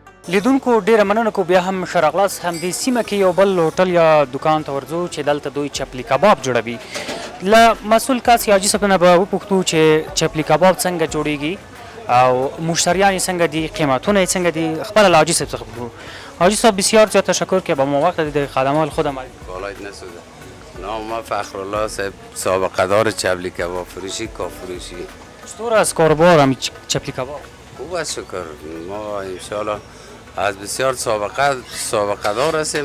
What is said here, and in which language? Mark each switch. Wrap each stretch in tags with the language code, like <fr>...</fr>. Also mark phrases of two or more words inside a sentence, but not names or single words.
<ps>لیدونکو ډیره مننه کو بیا هم شرغلاس هم د سیمه کې یو بل هوټل یا دکان ته ورځو چې دلته دوی چپلی کباب جوړوي. له مسؤل کس حاجي صاحب نه به وپوښتو چې چپلی کباب څنګه جوړیږي او مشتریان یې څنګه دي، قیمتونه یې څنګه دي. خپله له حاجي صاحب څخه پوښتو.</ps> <fa>حاجی صاحب بسیار زیاد تشکر که با ما وقت دادید. خدمات خودم بالایت نسوده. نام ما فخرالله صاحب، سابقه دار چپلی کباب فروشی کافروشی. چطور از کاربار هم چپلی کباب؟ خوب است شکر. ما انشالله از بسیار سابقه دار هستیم.</fa>